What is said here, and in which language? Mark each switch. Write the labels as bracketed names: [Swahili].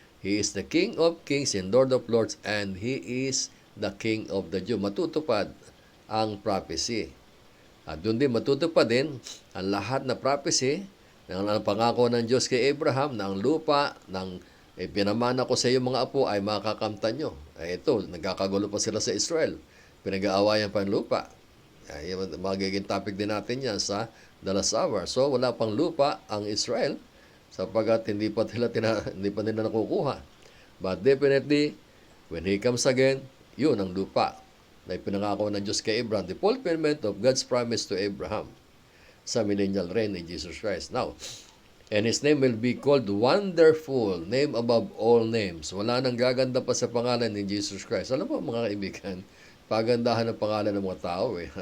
[English] He is the King of Kings and Lord of Lords, and He is the King of the Jew. [Filipino] Matutupad ang prophecy. At doon din matutupad din ang lahat na prophecy ng pangako ng Diyos kay Abraham na ang lupa ng pinamana ko sa iyo mga apo ay makakamtan nyo. Ito, nagkakagulo pa sila sa Israel. Pinag-aawayan pa ang lupa. Magiging topic din natin yan sa [English] the last hour. [Filipino] So, wala pang lupa ang Israel sapagkat hindi pa nila nakukuha. [English] But definitely, when He comes again, [Filipino] yun ang lupa na ipinangako ng Diyos kay Abraham. [English] The fulfillment of God's promise to Abraham sa millennial reign ni Jesus Christ. Now, and His name will be called Wonderful, name above all names. [Filipino] Wala nang gaganda pa sa pangalan ni Jesus Christ. Alam mo, mga kaibigan, pagandahan ng pangalan ng mga tao.